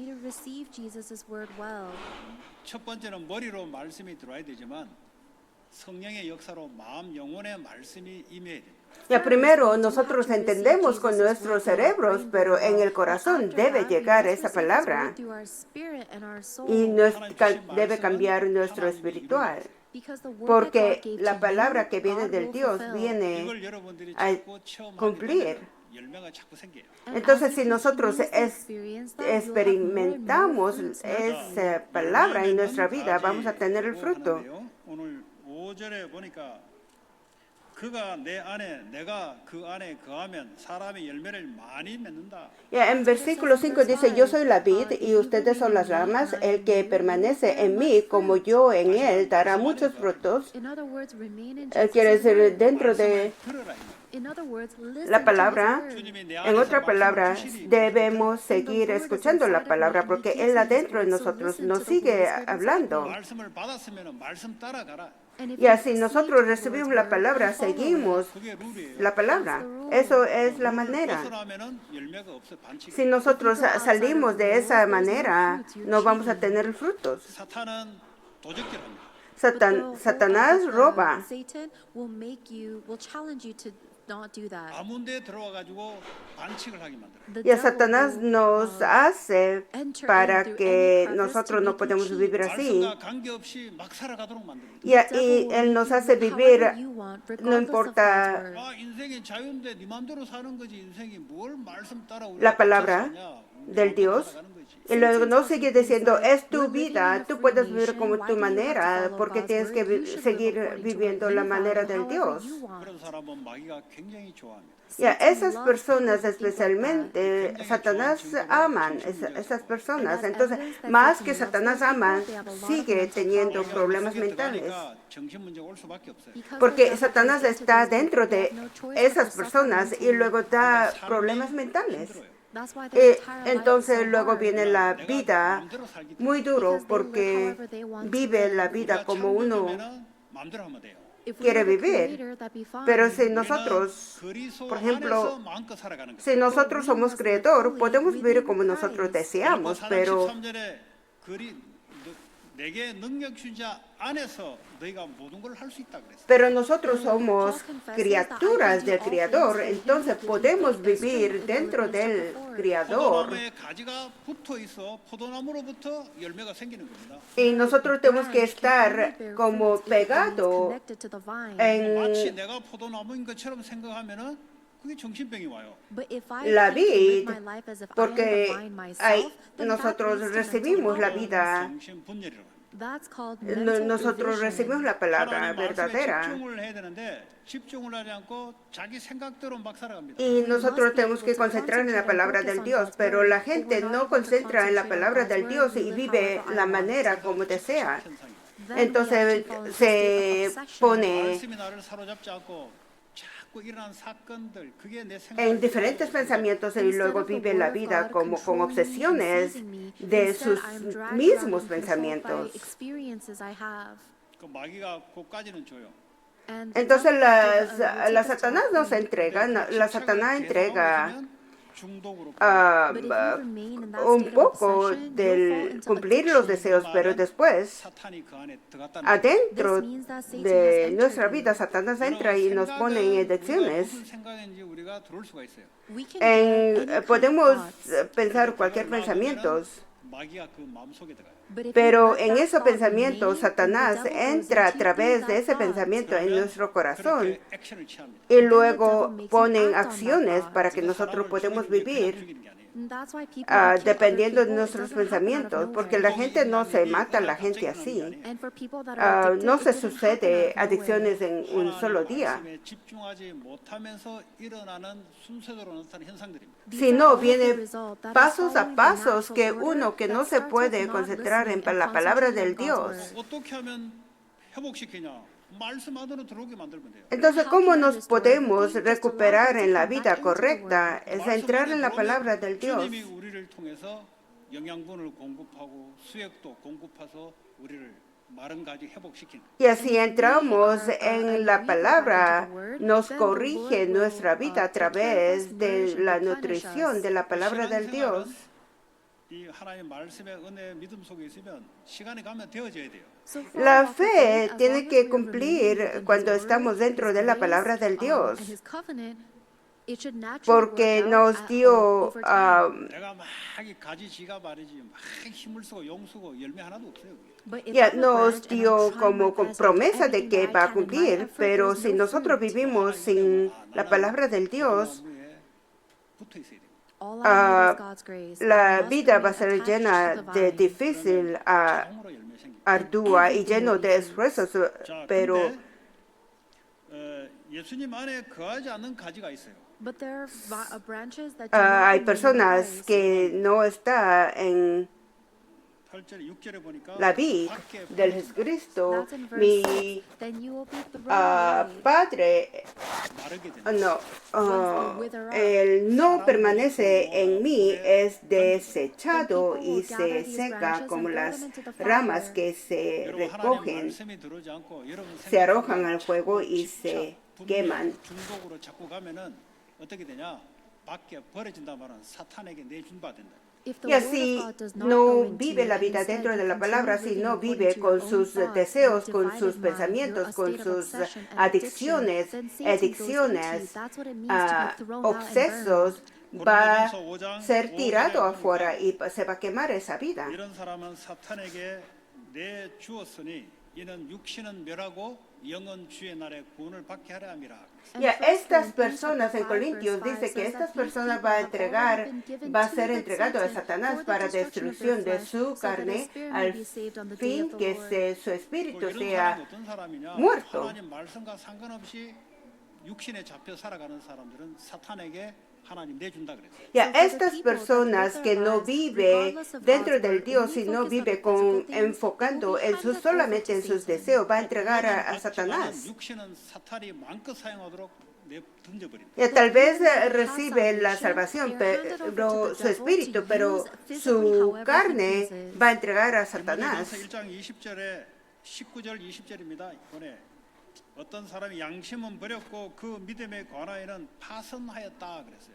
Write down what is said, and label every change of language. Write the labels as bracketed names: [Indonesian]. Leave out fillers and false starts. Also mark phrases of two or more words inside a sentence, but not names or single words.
[Spanish] Ya primero nosotros entendemos con nuestros cerebros, pero en el corazón debe llegar esa palabra y debe cambiar nuestro espiritual. Porque la palabra que viene del Dios viene a cumplir. [Korean] 열매가 자꾸 생겨요. [Spanish] Entonces, si nosotros experimentamos esa palabra en nuestra vida, vamos a tener el fruto. [Korean] 하는데요. 오늘 5절에 보니까 그가 내 안에 내가 그 안에 거하면 사람이 열매를 많이 맺는다. [Spanish] Ya, en versículo 5 dice, yo soy la vid y ustedes son las ramas, el que permanece en mí como yo en él dará muchos frutos. Quiere decir, dentro de [Korean] 들어라. [Spanish] la palabra, en otra palabra, debemos seguir escuchando la palabra porque Él adentro de nosotros nos sigue hablando. [Korean] 말씀을 받았으면 말씀 따라가라. [Spanish] Y así nosotros recibimos la palabra, seguimos [Korean] 그게 룰이에요. [Spanish] la palabra. Eso es la manera. [Korean] 벗어나면은 열매가 없어 반칙. [Spanish] Si nosotros salimos de esa manera, no vamos a tener frutos. [Korean] 사탄은 도적질합니다. [Spanish] Satanás roba. [Korean] 아무 데 들어와 가지고 반칙을 하게 만들어요. [Spanish] Y a Satanás nos hace para que nosotros no podemos vivir así. [Korean] 말씀과 관계없이 막 살아가도록 만듭니다. [Spanish] Y Él nos hace vivir, no importa [Korean] 아, 인생이 자유인데 네 맘대로 사는 거지. 인생이 뭘 말씀 따라 [Spanish] la palabra del Dios. Y luego no sigue diciendo, es tu vida, tú puedes vivir como tu manera, porque tienes que seguir viviendo la manera del Dios. [Korean] 그런 사람은 마귀가 굉장히 좋아합니다. [Spanish] Y a esas personas especialmente, Satanás aman esas personas. Entonces, más que Satanás aman, sigue teniendo problemas mentales. [Korean] 들어가니까 정신 문제가 올 수밖에 없어요. [Spanish] Porque Satanás está dentro de esas personas y luego da problemas mentales. Entonces luego viene la vida muy duro porque vive la vida como uno [Korean] 마음대로 하면 돼요. [Spanish] quiere vivir. Pero si nosotros, por ejemplo, [Korean] 마음껏 살아가는 거예요. [Spanish] si nosotros somos creador, podemos vivir como nosotros deseamos, pero [Korean] 13절에 내게 능력 주자 안에서 너희가 모든 걸 할 수 있다 그랬어요. [Spanish] pero nosotros somos criaturas del Creador, entonces podemos vivir dentro del Creador. [Korean] 포도나무에 가지가 붙어 있어 포도나무로부터 열매가 생기는 겁니다. [Spanish] Y nosotros tenemos que estar como pegado en [Korean] 마치 내가 포도나무인 것처럼 생각하면은 그게 정신병이 와요. [Spanish] la vid, porque ahí nosotros recibimos la vida, [Korean] 정신분열이라고 합니다. [Spanish] nosotros recibimos la palabra [Korean] 하나님 말씀에 [Spanish] verdadera. [Korean] 집중을 해야 되는데 집중을 하지 않고 자기 생각대로 막 살아갑니다. [Spanish] Y nosotros tenemos que concentrar en la palabra del Dios, pero la gente no concentra en la palabra del Dios y vive la manera como desea. Entonces se pone [Korean] 말씀이 나를 사로잡지 않고 자꾸 일어난 사건들 그게 내 [Spanish] en [Korean] 생각을 [Spanish] diferentes pensamientos y luego vive la vida como con obsesiones de sus mismos pensamientos. [Korean] 그 마귀가 그까지는 줘요. [Spanish] Entonces la Satanás nos entrega, la Satanás entrega [Korean] 중독으로 [Spanish] un poco del cumplir los deseos, pero después [Korean] 사탄이 그 안에 들어갔다는 [Spanish] adentro de nuestra vida Satanás entra y nos pone en adicciones. [Korean] 무슨 생각인지 우리가 들어올 수가 있어요. [Spanish] Podemos pensar cualquier pensamiento, [Korean] 마귀가 그 마음속에 들어가요. [Spanish] pero en esos pensamientos Satanás entra a través de ese pensamiento en nuestro corazón [Korean] 그렇게 액션을 취합니다. [Spanish] y luego ponen acciones para que nosotros podamos vivir [Korean] 죽이는 게 아니에요. [Spanish] dependiendo de nuestros pensamientos, porque la gente no se mata a la gente así. No se sucede adicciones en un solo día, [Korean] 말씀에 집중하지 못하면서 일어나는 순서대로 나타나는 현상들입니다. [Spanish] sino viene pasos a pasos que uno que no se puede concentrar en la palabra del Dios. [Korean] 어떻게 하면 회복시키냐? 말씀 안으로 들어오게 만들면 돼요. [Spanish] Entonces, ¿cómo nos podemos recuperar en la vida correcta? Es entrar en la palabra del Dios. [Korean] 주님이 우리를 통해서 영양분을 공급하고 수액도 공급해서 우리를 마른 가지 회복시키는. [Spanish] Y así entramos en la palabra, nos corrige nuestra vida a través de la nutrición de la palabra del Dios. [Korean] 이 하나님의 말씀의 은혜 믿음 속에 있으면 시간이 가면 되어져야 돼요. [Spanish] La fe tiene que cumplir cuando estamos dentro de la palabra del Dios, porque nos dio [Korean] 내가 막 이 가지 지가 말이지 막 힘을 쓰고 용 쓰고 열매 하나도 없어요. 그게. [Spanish] ya nos dio como promesa de que va a cumplir, pero si nosotros vivimos sin la palabra del Dios, [Korean] 나무에 붙어 있어야 돼요. [Spanish] la vida va a ser llena de difícil, [Korean] 자동으로 열매 생기고. [Spanish] ardua y lleno de esfuerzos, [Korean] 자, [Spanish] pero [Korean] 근데 예수님 안에 거하지 않는 가지가 있어요. [English] But there are branches that do not [Spanish] hay [English] remain in [Spanish] personas [English] Christ. [Spanish] que no están en [Korean] 8절, 6절에 보니까 [Spanish] la vid [Korean] 밖에 [Spanish] del Jesucristo. [English] That's in verse [Spanish] Mi [English] 6. Then you will be thrown away. [Spanish] Padre [Korean] 마르게 된다. [Spanish] no, él no permanece en mí, es desechado y se seca como las ramas que se [Korean] 여러분, 하나님 [Spanish] recogen, [Korean] 말씀이 들어오지 않고 여러분 [Spanish] se arrojan al fuego y se queman. [Korean] 중독으로 자꾸 가면은 어떻게 되냐? 밖에 버려진다 말은 사탄에게 내준 바 된다. [English] If the [Spanish] Y [English] word [Spanish] así [English] of God does not go [Spanish] no [English] into [Spanish] vive [English] you, [Spanish] la [English] and [Spanish] vida [English] instead [Spanish] dentro de [English] you [Spanish] la palabra, [English] continue [Spanish] sino [English] living [Spanish] vive [English] according to your [Spanish] con [English] own [Spanish] sus [English] thoughts, [Spanish] deseos, [English] your [Spanish] con [English] divided [Spanish] sus [English] mind, your [Spanish] pensamientos, con [English] state of [Spanish] sus [English] obsession and [Spanish] adicciones, [English] addiction, then Satan goes into you. [Spanish] adicciones, [English] That's what it means to be thrown out and [Spanish] obsesos, [English] burned. [Spanish] va [Korean] 고린도전서 5장 [Spanish] a ser [Korean] 5절에 [Spanish] tirado [Korean] 보니까 [Spanish] afuera y se va a quemar esa vida. [Korean] 이런 사람은 사탄에게 내 주었으니 이는 육신은 멸하고 영은 주의 날에 구원을 받게 하려 함이라. [Spanish] Y a estas personas en Corintios dice que estas personas va a ser entregado a Satanás para destrucción de su carne al fin que su espíritu [Korean] 이런 [Spanish] sea [Korean] 사람이 어떤 사람이냐? [Spanish] muerto. [Korean] 하나님 말씀과 상관없이 육신에 잡혀 살아가는 사람들은 사탄에게 하나님 내준다 그랬어요. [Spanish] Y a estas personas que no vive dentro del Dios y no vive enfocando solamente en sus deseos, va a entregar a Satanás. [Korean] 육신은 사탄이 마음껏 사용하도록 던져버린다. [Spanish] Y tal vez recibe la salvación, pero su espíritu, pero su carne va a entregar a Satanás. [Korean] 1장 20절에 19절 20절입니다. 이번에 어떤 사람이 양심은 버렸고 그 믿음에 관하여는 파선하였다 그랬어요.